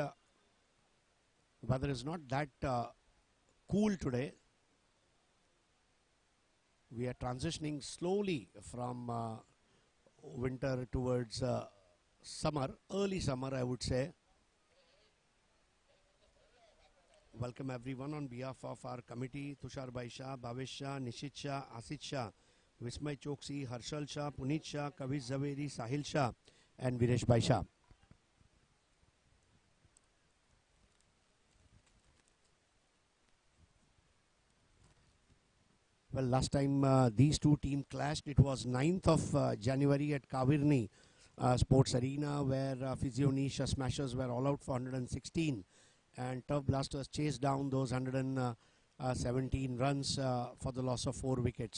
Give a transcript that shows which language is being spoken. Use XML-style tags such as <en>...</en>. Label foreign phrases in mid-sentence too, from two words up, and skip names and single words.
<en>Weather is not that cool today. We are transitioning slowly from winter towards summer, early summer, I would say. Welcome everyone on behalf of our committee, Tushar Bhai Shah, Bhavesh Shah, Nishit Shah, Asit Shah, Vismay Choksi, Harshal Shah, Puneet Shah, Kavish Zaveri, Sahil Shah, and Viresh Bhai Shah. Well, last time these two teams clashed, it was 9th of January at Kavirni Sports Arena, where PHYSIONISH smashers were all out for 116, and Turf Blasters chased down those 117 runs for the loss of 4 wickets.</en>